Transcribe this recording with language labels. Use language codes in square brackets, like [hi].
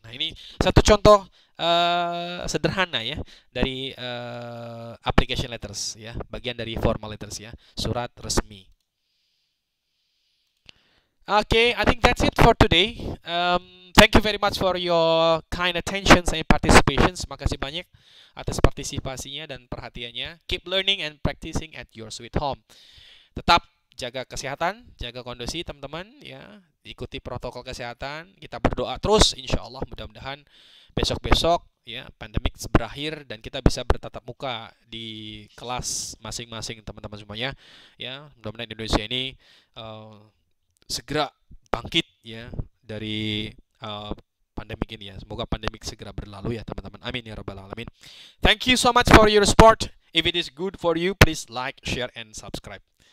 [id] Nah, ini satu contoh sederhana ya dari application letters ya, bagian dari formal letters ya, surat resmi. [en] Okay, I think that's it for today. Thank you very much for your kind attention and participations. [id] Makasih banyak atas partisipasinya dan perhatiannya. [en] Keep learning and practicing at your sweet home. [id] Tetap jaga kesehatan, jaga kondisi teman-teman ya. Ikuti protokol kesehatan. Kita berdoa terus, insya Allah mudah-mudahan besok-besok ya pandemik berakhir dan kita bisa bertatap muka di kelas masing-masing teman-teman semuanya ya. Mudah-mudahan Indonesia ini segera bangkit ya dari pandemik ini ya. Semoga pandemik segera berlalu ya teman-teman. Amin ya rabbal alamin. [en] Thank you so much for your support. If it is good for you, please like, share, and subscribe.